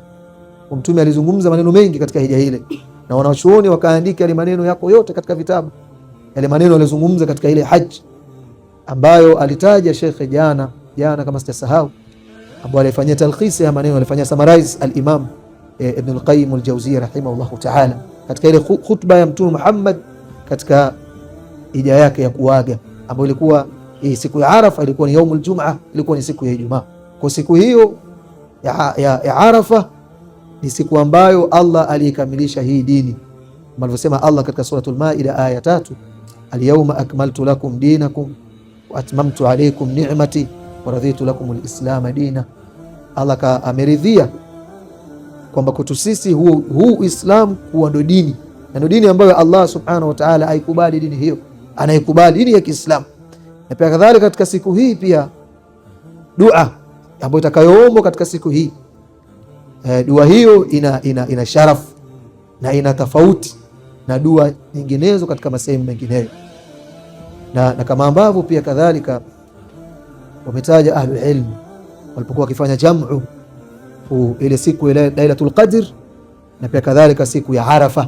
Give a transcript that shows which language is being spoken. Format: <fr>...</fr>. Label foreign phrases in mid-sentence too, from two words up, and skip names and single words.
<sw>Mtume alizungumza maneno mengi katika hija ile, na wanachuoni wakaandika yale maneno yako yote katika vitabu, yale maneno alizungumza katika ile haji ambayo alitaja Sheikh jana kama sitasahau, ambaye alifanyia talkhis ya maneno, alifanyia summarize al-Imam Ibn al-Qayyim al-Jawziyya</sw> <ar>رحمه الله تعالى</ar> <sw>katika ile khutba ya Mtume Muhammad katika hija yake ya kuaga, ambayo ilikuwa siku ya Arafa, ilikuwa ni</sw> <ar>يوم الجمعة,</ar> <sw>ilikuwa ni siku ya Ijumaa. Kwa siku hiyo ya Arafa ni siku ambayo Allah alikamilisha hii dini, kama alivyosema Allah katika suratul Maida aya 3,</sw> <ar>اليوم أكملت لكم دينكم وأتممت عليكم نعمتي ورضيت لكم الإسلام دينا.</ar> <sw>Allah ameridhia kwamba kwetu sisi huu Uislamu kuwa ndo dini, na ndo dini ambayo Allah</sw> <ar>سبحانه وتعالى</ar> <sw>aikubali dini hiyo, anaikubali dini ya Kiislamu. Na pia kadhalika katika siku hii pia dua ambayo itakayoombwa katika siku hii, dua hiyo ina sharafu na ina tofauti na dua nyinginezo katika masehemu mengineyo, na kama ambavyo pia kadhalika wametaja</sw> <ar>أهل العلم</ar> <sw>walipokuwa wakifanya jamu ile siku ile Lailatul Qadr na pia kadhalika siku ya Arafa.</sw>